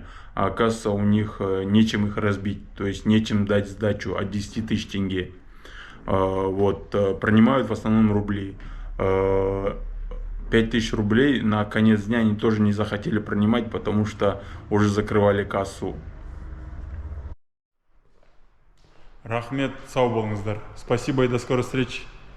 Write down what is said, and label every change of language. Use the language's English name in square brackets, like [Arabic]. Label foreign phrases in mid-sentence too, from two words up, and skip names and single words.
[Russian] А оказывается, у них нечем их разбить. То есть нечем дать сдачу от 10 тысяч тенге. Вот, принимают в основном рубли. 5000 рублей на конец дня они тоже не захотели принимать, потому что уже закрывали кассу. [Kazakh] Рахмет, сау болыңыздар. [Russian] Спасибо и до скорой встречи.